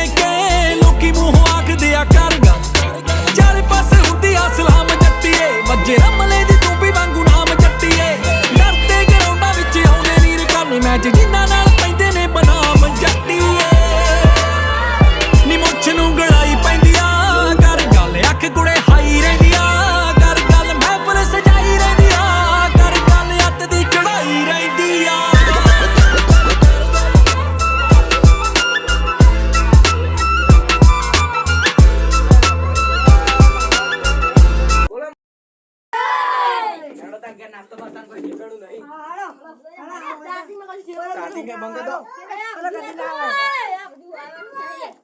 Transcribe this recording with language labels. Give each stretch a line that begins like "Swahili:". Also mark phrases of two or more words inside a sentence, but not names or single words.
Punjabi: ਕੇ ਲੋਕੀ ਮੂੰਹੋਂ ਆਖਦੇ ਆ ਕਰ ਗੱਲ ਚਾਰੇ ਪਾਸੇ ਹੁੰਦੀ ਆ ਸਲਾਮ ਜੱਟੀਏ ਵੱਜੇ ਰਮਲੇ ਦੀ ਤੂੰ ਵੀ ਵਾਂਗੂ ਨਾਮ ਜੱਟੀਏ ਡਰਦੇ ਗਰਾਊਂਡਾਂ ਵਿੱਚ ਆਉਂਦੇ ਨੀਰ ਕਰਨ ਮੈਚ ਜਿਨ੍ਹਾਂ ਨਾਲ ਪੈਂਦੇ ਨੇ ਬਨਾਮ ਜੱਟੀਏ ਨੀ ਮੁੱਛ ਨੂੰ ਗੜਾਈ ਪੈਂਦੀ ਆ ਕਰ ਗੱਲ ਅੱਖ ਕੁੜੇ ਹਾਈ ਰਹਿੰਦੀ ਆ ਕਰ ਗੱਲ ਮਹਿਫਲ ਸਜਾਈ ਰਹਿੰਦੀ ਆ ਕਰ ਗੱਲ ਅੱਤ ਦੀ ਚੜਾਈ ਰਹਿੰਦੀ ਆ
Gujarati: હેડો તાર ઘેર નાસ્તો બાસ્તો કોઈ ઠેકાણું નહીં. સાથી કે બંધ દો.